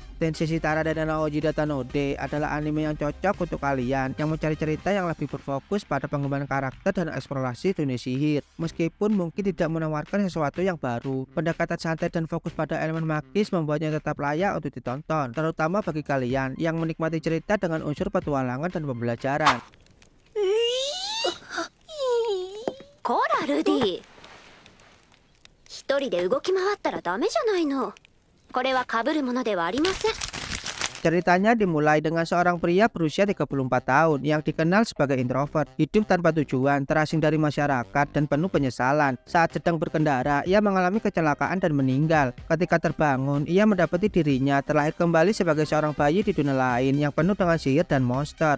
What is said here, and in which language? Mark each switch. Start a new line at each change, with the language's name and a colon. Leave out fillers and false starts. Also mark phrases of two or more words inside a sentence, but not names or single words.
Indonesian: Tensei Shitara dan Naoji Datanode adalah anime yang cocok untuk kalian yang mencari cerita yang lebih berfokus pada pengembangan karakter dan eksplorasi dunia sihir. Meskipun mungkin tidak menawarkan sesuatu yang baru, pendekatan santai dan fokus pada elemen magis membuatnya tetap layak untuk ditonton, terutama bagi kalian yang menikmati cerita dengan unsur petualangan dan pembelajaran.
Japanese: こらルディ、一人で動き回ったらダメじゃないの。これは被るものではありません。
Indonesian: Ceritanya dimulai dengan seorang pria berusia 34 tahun yang dikenal sebagai introvert, hidup tanpa tujuan, terasing dari masyarakat, dan penuh penyesalan. Saat sedang berkendara, ia mengalami kecelakaan dan meninggal. Ketika terbangun, ia mendapati dirinya terlahir kembali sebagai seorang bayi di dunia lain yang penuh dengan sihir dan monster.